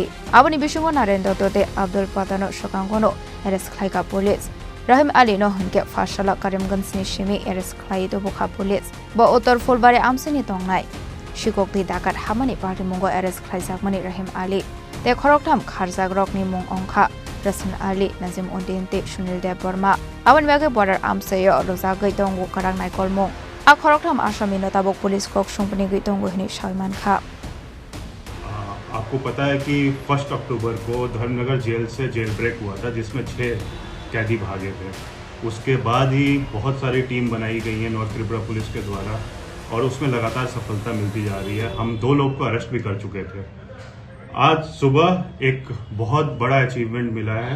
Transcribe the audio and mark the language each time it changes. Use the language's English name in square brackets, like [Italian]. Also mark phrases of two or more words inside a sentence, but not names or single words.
[Kok Borok] Aboni Bisingo Narayan Dotto de Abdul Patano Shokangono arrest Khlaikha police Rahim Ali no hunke Phasalo Karimganj ni Simi arrest Khlaijakmani police bo Uttar Fulbari Amsini Thangmani Shikokti dakat hamani party mungo arrest Khlaijakmani Rahim Ali te Khoroktham Kharjak rokni mung ongkha Rasan Ali Nazim Undinte Sunil Dev Burma Abon bage border amsayo rozagai tongo Khorang naikol mung a Khoroktham Assamino Tabuk police kok sumpani gai tongo hini Salman Kha [Hindi] आपको पता है कि 1 अक्टूबर को धर्मनगर जेल से [English] jail break [Hindi] हुआ था जिसमें 6 कैदी भागे थे। उसके बाद ही बहुत सारी टीम बनाई गई है नॉर्थ त्रिपुरा पुलिस के द्वारा और उसमें लगातार सफलता मिलती जा रही है। हम 2 लोग को अरेस्ट भी कर चुके थे। आज सुबह एक बहुत बड़ा अचीवमेंट मिला है।